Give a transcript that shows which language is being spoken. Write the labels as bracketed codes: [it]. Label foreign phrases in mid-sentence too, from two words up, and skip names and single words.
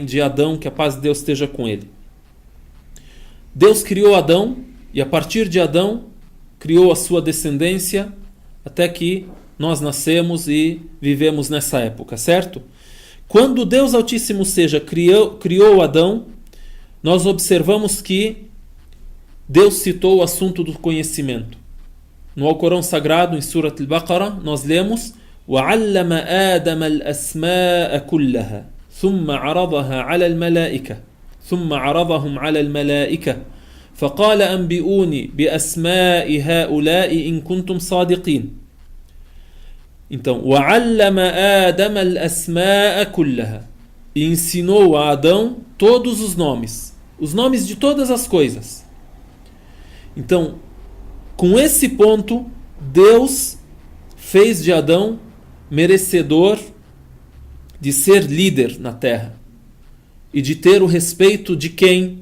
[pt] De Adão, que a paz de Deus esteja com ele. Deus criou Adão e a partir de Adão criou a sua descendência até que nós nascemos e vivemos nessa época, certo? Quando Deus Altíssimo criou Adão, nós observamos que Deus citou o assunto do conhecimento. No Alcorão Sagrado, em Surat Al-Baqarah, nós lemos [ar] وَعَلَّمَ آدَمَ الْأَسْمَاءَ كُلَّهَا ثُمَّ عَرَضَهَا عَلَى الْمَلَائِكَةِ ثُمَّ عَرَضَهُمْ عَلَى الْمَلَائِكَةِ فَقَالَ أَنْبِئُونِي بِأَسْمَاءِ هَؤُلَاءِ إِن كُنتُمْ صَادِقِينَ. Então, وَعَلَّمَ آدَمَ الْأَسْمَاءَ كُلَّهَا, [pt] e ensinou a Adão todos os nomes de todas as coisas. Então, com esse ponto, Deus fez de Adão merecedor de ser líder na terra e de ter o respeito de quem?